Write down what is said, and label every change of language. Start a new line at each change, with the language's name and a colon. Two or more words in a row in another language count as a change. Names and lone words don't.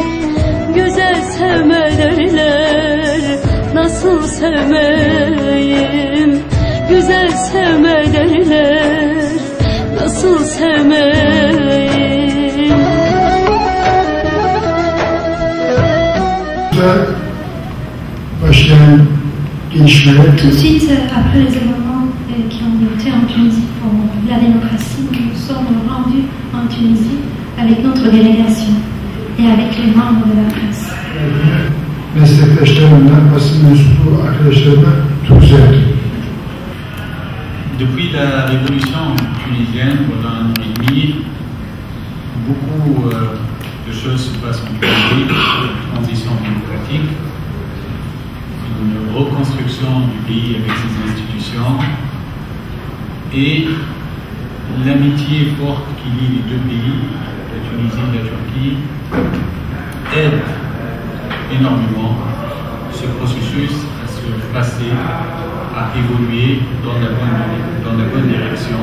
Turkish: Güzel sevme derler, nasıl sevmeyim? Güzel sevme derler, nasıl sevmeyim? Başlayan gelişmeler.
French: Tout de suite, après les événements qui ont été en Tunisie pour la démocratie, nous sommes rendus en Tunisie avec notre délégation et avec les membres de la presse.
Turkish: Meslektaşlarımla, basın mensubu arkadaşlarımla çok sevdim.
French: Depuis la révolution tunisienne, pendant un an et demi, beaucoup de choses se passent en Tunisie, une transition démocratique, une reconstruction du pays avec ses institutions et l'amitié forte qui lie les deux pays, la Tunisie et la Turquie, aide énormément ce processus à se passer, à évoluer dans la bonne direction.